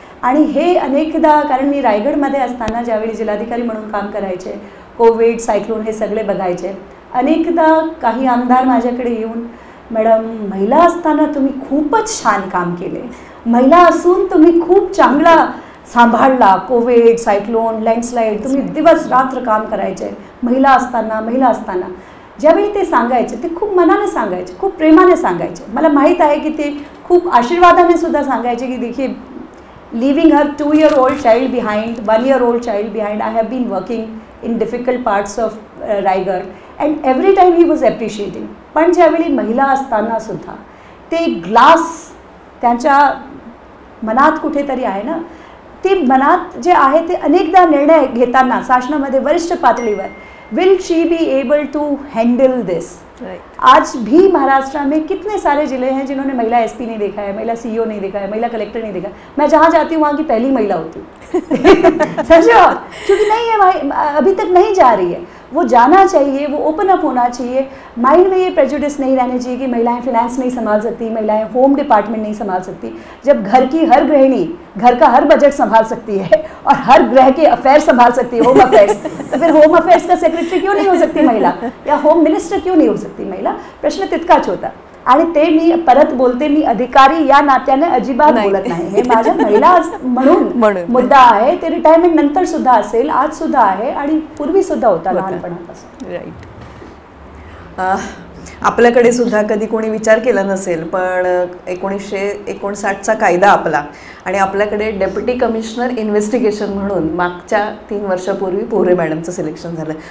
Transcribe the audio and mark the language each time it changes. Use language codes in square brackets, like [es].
[mr] आणि हे अनेकदा, कारण मी रायगडमध्ये असताना ज्यावेळी जिल्हाधिकारी म्हणून काम करायचे, कोविड, सायक्लोन हे सगळे बघायचे, अनेकदा काही आमदार माझ्याकडे येऊन, मॅडम महिला असताना तुम्ही खूपच छान काम केले, महिला असून तुम्ही खूप चांगला सांभाळला, कोविड, सायक्लोन, लँडस्लाईड, तुम्ही दिवस रात्र काम करायचे महिला असताना. ज्यावेळी ते सांगायचे ते खूप मनाने सांगायचे, खूप प्रेमाने सांगायचे. मला माहीत आहे की ते खूप आशीर्वादाने सुद्धा सांगायचे की देखीए, [en] leaving her 2-year-old child behind, 1-year-old child behind, I have been working in difficult parts of Raigad, and every time he was appreciating. [mr] पण ज्यावेळी महिला असताना सुद्धा ते ग्लास त्यांच्या मनात कुठेतरी आहे ना, ते मनात जे आहे ते अनेकदा निर्णय घेताना शासनामध्ये वरिष्ठ पातळीवर, [en] Will she be able to handle this. [hi] आज भी महाराष्ट्र में कितने सारे ज़िले हैं जिन्होंने महिला SP नहीं देखा है, महिला CEO नहीं देखा है, महिला कलेक्टर नहीं देखा है. मैं जहाँ जाती हूँ वहाँ की पहली महिला होती समझो, क्योंकि नहीं है, अभी तक नहीं जा रही है. वो जाना चाहिए, वो ओपन अप होना चाहिए. माइंड में ये प्रेजुडिस नहीं रहने चाहिए कि महिलाएं फिनेंस नहीं संभाल सकती, महिलाएं होम डिपार्टमेंट नहीं संभाल सकती. जब घर की हर गृहिणी घर का हर बजट संभाल सकती है और हर ग्रह के अफेयर संभाल सकती है, होम अफेयर्स, तो फिर होम अफेयर्स का सेक्रेटरी क्यों नहीं हो सकती महिला, या होम मिनिस्टर क्यों नहीं हो सकती महिला? [mr] प्रश्न तितकाच होता. आणि ते मी परत बोलते, मी अधिकारी या नात्याने अजिबात बोलत नाही. हे माझ्या महिला म्हणून मुद्दा आहे. ते रिटायरमेंट नंतर सुद्धा असेल, आज सुद्धा आहे आणि पूर्वी सुद्धा होता लहानपणापासून. [en] Right. [mr] आपल्याकडे सुद्धा कधी कोणी विचार केला नसेल, पण 1959चा कायदा आपला, आणि आपल्याकडे डेप्युटी कमिशनर इन्व्हेस्टिगेशन म्हणून मागच्या 3 वर्षापूर्वी पोहरे मॅडमचं सिलेक्शन झालं.